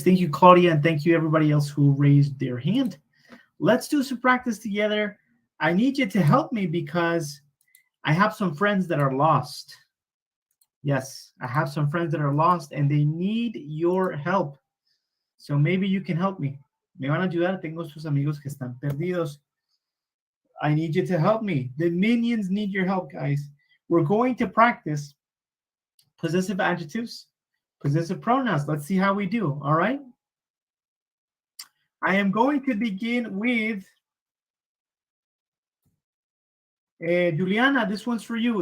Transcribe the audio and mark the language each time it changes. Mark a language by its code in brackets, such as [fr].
[en] Thank you, Claudia, and thank you, everybody else who raised their hand. Let's do some practice together. I need you to help me because I have some friends that are lost. Yes, I have some friends that are lost, and they need your help. So maybe you can help me. [es] Me van a ayudar. Tengo sus amigos que están perdidos. [en] I need you to help me. The minions need your help, guys. We're going to practice possessive adjectives, possessive pronouns. Let's see how we do, all right? I am going to begin with Juliana, this one's for you.